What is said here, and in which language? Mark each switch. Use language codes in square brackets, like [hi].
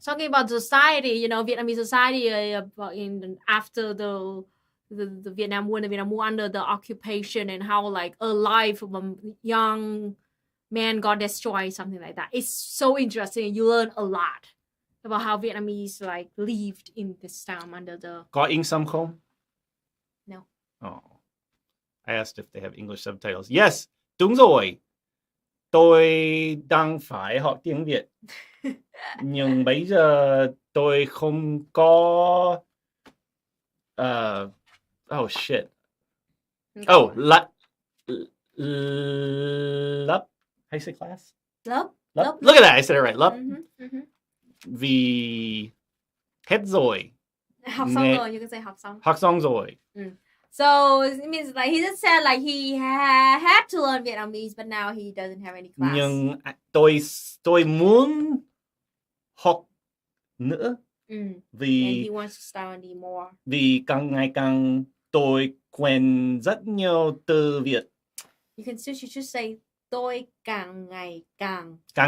[en] Talking about society, Vietnamese society after the Vietnam War, the Vietnam War under the occupation, and how like a life of a young man got destroyed, something like that. It's so interesting. You learn a lot about how Vietnamese like lived in this time under the. [vi] Có in some không? [en] No. Oh, I asked if they have English subtitles. Yes, [vi] đúng rồi. Tôi đang phải học tiếng Việt. Nhưng bây giờ tôi không có. [en] Oh shit. Oh, lấp. How do you say class? [vi] Lớp. [en] Look at that, I said it right. [vi] Lấp. Mm-hmm. Vì hết rồi. Học xong rồi, [en] you can say [vi] học xong. Học xong rồi. [en] So it means like he just said like he had to learn Vietnamese, but now he doesn't have any class. [vi] Nhưng tôi muốn học nữa. Vì [en] And he wants to study more. [vi] Vì càng ngày càng tôi quen rất nhiều từ Việt. [en] You should say [vi] tôi càng ngày càng